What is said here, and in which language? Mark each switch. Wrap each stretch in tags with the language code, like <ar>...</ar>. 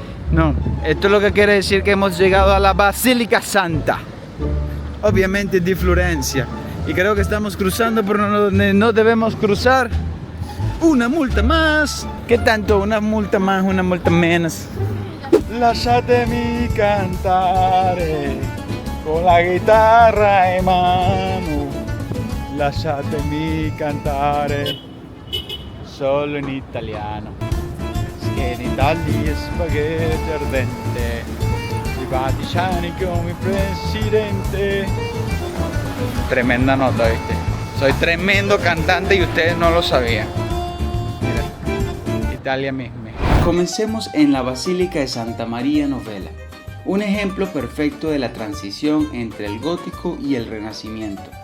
<es>No, esto es lo que quiere decir que hemos llegado a la Basílica Santa. Obviamente de Florencia. Y creo que estamos cruzando por donde no debemos cruzar. Una multa más. ¿Qué tanto? Una multa más, una multa menos.</es> <it>Lasciatemi cantare con la guitarra in mano. Lasciatemi cantare solo in italiano. Che in Italia spaghetti ardente. I Vaticani come presidente.</it> <es>Tremenda nota, ¿viste? Soy tremendo cantante y ustedes no lo sabían. Mira, Italia misma. Comencemos en la Basílica de Santa Maria Novella, un ejemplo perfecto de la transición entre el gótico y el renacimiento.</es>